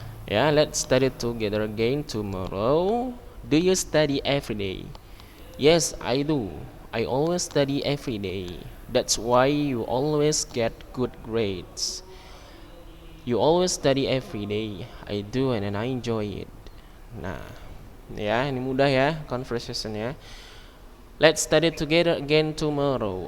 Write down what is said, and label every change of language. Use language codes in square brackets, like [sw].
[en] Yeah, let's study together again tomorrow. Do you study every day? Yes, I do. I always study every day. That's why you always get good grades. You always study every day. I do and I enjoy it. [id] Nah, ya, ini mudah ya conversationnya. [en] Let's study together again tomorrow.